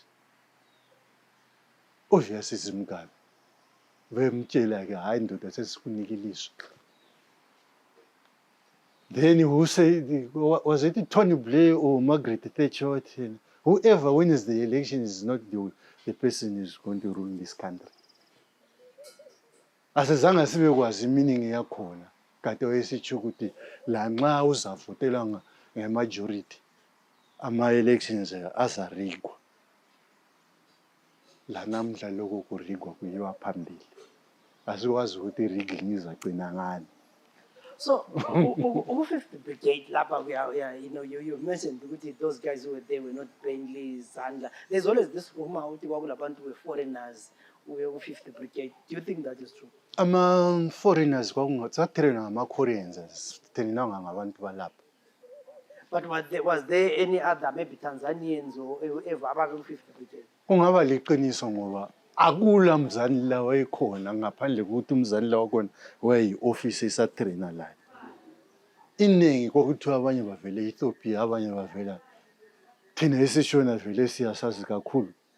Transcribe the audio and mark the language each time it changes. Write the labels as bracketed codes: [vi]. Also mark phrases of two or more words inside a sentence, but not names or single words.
[en] Obviously, it's Mugabe. Then who said, was it Tony Blair or Margaret Thatcher? Whoever wins the election is not the person who is going to rule this country. [nd] Asizange sibekwazi iminingi yakhona kade wayesitsho ukuthi la nxa uzavotelwa nge-majority ama-elections azarigwa la namhla lokho kurigwa kuyiwa phambili asikwazi ukuthi i-rigging izagcina ngani. [en] So, 50th Brigade, Lapa, you mentioned those guys who were there were not plainly Zandla. There's always this rumor that were foreigners who were 50th Brigade. Do you think that is true? [nd] Foreigners kwakungathathela ngama-Koreans sithenelanga ngabantu balapha. [en] But was there any other, maybe Tanzanians or whoever above 50th Brigade? [nd] Kungaba liqiniso ngoba akula mzansi la wayekhona ngaphandle kokuthi umzansi la wakhona wayeyi-office esatrainer la. Iningi kwakuthiwa abanye bavela Ethiopia, abanye bavela thina esishona vele siyasazi kakhulu.